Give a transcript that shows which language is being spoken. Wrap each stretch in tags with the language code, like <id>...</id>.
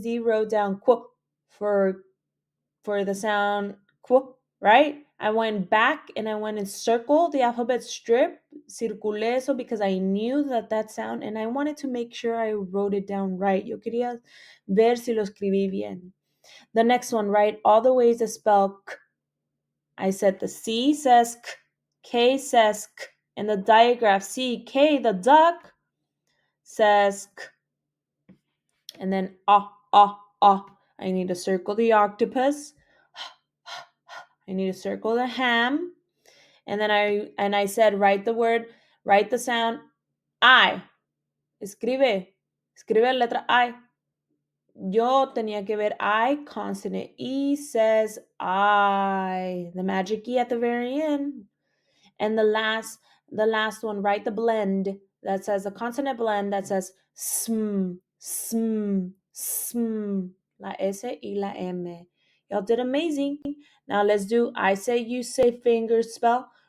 <en>D wrote down qu for the sound qu, right? I went back and I went and circled the alphabet strip,</en> <es>circulé eso</es> <en>because I knew that sound and I wanted to make sure I wrote it down right.</en> <es>Yo quería ver si lo escribí bien.</es> <en>The next one, right? All the ways to spell k. I said the C says k says k. And the diagraph C, K, the duck, says k. And then ah. I need to circle the octopus. I need to circle the ham. And then I said, write the sound I.</en> <es>Escribe la letra I. Yo tenía que ver</es> <en>I, consonant E says I. The magic E at the very end. And the last one, write the blend that says a consonant blend that says sm, sm, sm.</en> <es>La S y la M.</es> <en>Y'all did amazing. Now let's do I say, you say, finger spell.</en>